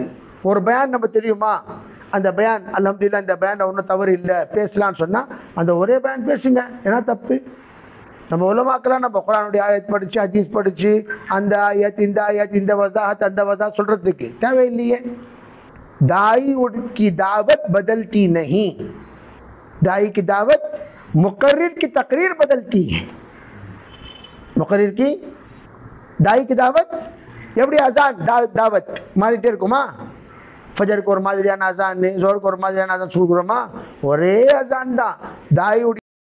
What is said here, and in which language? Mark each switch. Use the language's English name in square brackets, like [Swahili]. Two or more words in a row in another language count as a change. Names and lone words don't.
[Tamil] ஒரு பயான் நம்ம தெரியுமா, அந்த பயான் அல்ஹம்துலில்லாஹ் இந்த பயான் ஒன்றும் தவறு இல்லை பேசலான்னு சொன்னால் அந்த ஒரே பயான் பேசுங்க. ஏன்னா தப்பு நம்ம உலமாக்கலாம் நம்ம குர்ஆனுடைய ஆயத் படித்து ஹதீஸ் படித்து அந்த ஆயத் இந்த ஆயத் இந்த வசாஹத் அந்த வசா சொல்கிறதுக்கு தேவையில்லையே. [Urdu] داعی کی دعوت بدلتی نہیں، داعی کی دعوت مقرر کی تقریر بدلتی ہے. مقرر کی داعی کی دعوت [Tamil] எப்படி அசான் தாவத் மாறிட்டே இருக்குமா? ஃபஜருக்கு ஒரு மாதிரியான அசான், ஜோருக்கு ஒரு மாதிரியான அசான் சொல்கிறோமா? ஒரே அசான் தான். தாயுடைய